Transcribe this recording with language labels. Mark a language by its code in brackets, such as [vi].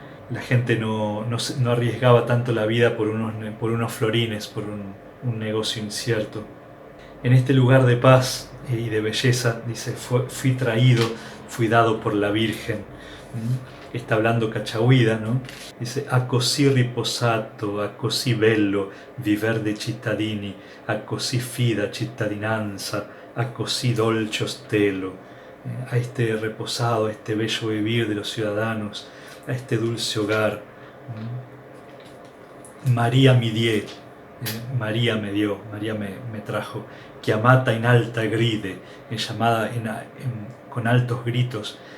[es] La gente no arriesgaba tanto la vida por unos florines, por un negocio incierto. En este lugar de paz y de belleza, dice, fui traído, fui dado por la Virgen. Está hablando Cachagüida, ¿no? [it] Dice: «A così riposato, a così bello viver de cittadini, a così fida cittadinanza, a così dolce stelo». [es] A este reposado, a este bello vivir de los ciudadanos, a este dulce hogar. [it] María mi die, [es] María me dio, María me trajo, [it] chiamata in alta gride, [es] llamada con altos gritos.